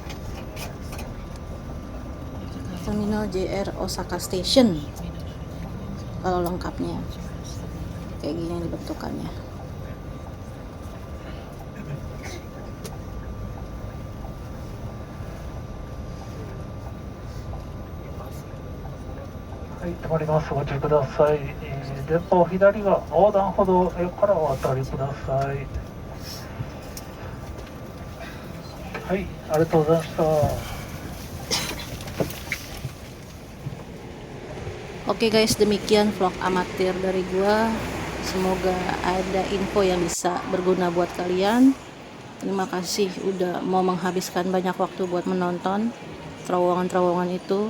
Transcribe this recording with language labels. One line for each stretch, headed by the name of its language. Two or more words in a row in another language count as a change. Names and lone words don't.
Indonesian: Terminal JR Osaka Station. Kalau lengkapnya. Kayak gini dibentukannya.
Japanese: はい、止まります。ご注意ください。電波左が横断歩道からお渡りください。はい、ありがとうございました。
Indonesian: Oke guys, demikian vlog amatir dari gua. Semoga ada info yang bisa berguna buat kalian. Terima kasih udah mau menghabiskan banyak waktu buat menonton terowongan-terowongan itu.